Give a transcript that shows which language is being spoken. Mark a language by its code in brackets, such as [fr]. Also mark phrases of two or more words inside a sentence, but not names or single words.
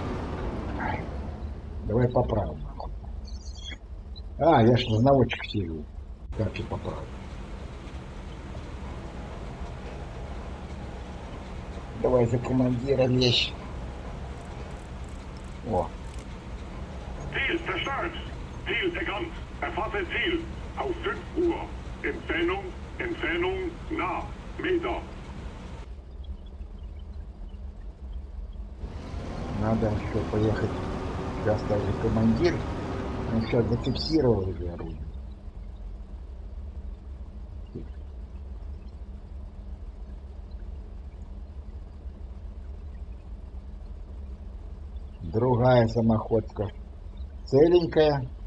[ru] Давай поправим. А, я ж на наводчик сижу. Как же поправить? Давай за командира лезь. О. [de] Ziel verstärkt. Ziel erkannt. Erfasse Ziel. Auf 5 Uhr. Entfernung nah. Meter. [ru] Надо еще поехать. Сейчас даже командир. Он сейчас зафиксировал уже оружие. Другая самоходка целенькая.